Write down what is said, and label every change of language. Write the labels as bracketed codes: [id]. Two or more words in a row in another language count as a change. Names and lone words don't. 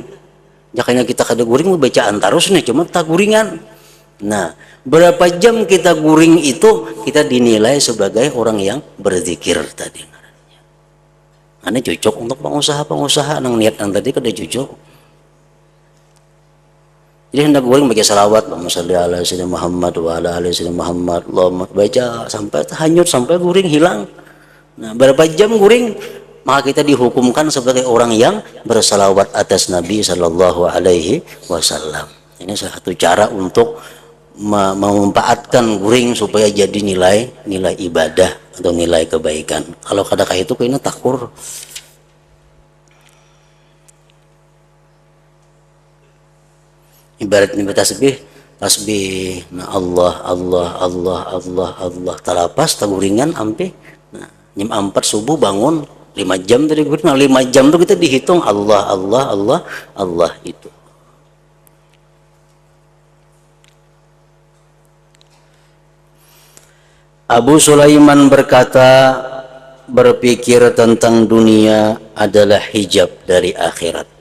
[bjn] Jakanya kita kada guring bacaan terus nih, cuma tak guringan. Nah, berapa jam kita guring itu kita dinilai sebagai orang yang berzikir tadi. Ini cocok untuk pengusaha nang niat tadi kada cocok. Jadi hendak guring baca salawat, [ar] اللهم صل على سيدنا محمد وعلى آل سيدنا محمد, [bjn] Allahumma baca sampai hanyut, sampai guring hilang. Nah, berapa jam guring, maka kita dihukumkan sebagai orang yang bersalawat atas Nabi [ar] صلى الله عليه وسلم. [bjn] Ini salah satu cara untuk memanfaatkan guring supaya jadi nilai ibadah atau nilai kebaikan. Kalau kadang itu kayaknya takur. Ibarat tasbih, nah Allah talapas taguringan ampe. Nah, jam 4 subuh bangun 5 jam tadi guring. Nah, 5 jam tuh kita dihitung Allah itu. [id] Abu Sulaiman berkata, berpikir tentang dunia adalah hijab dari akhirat.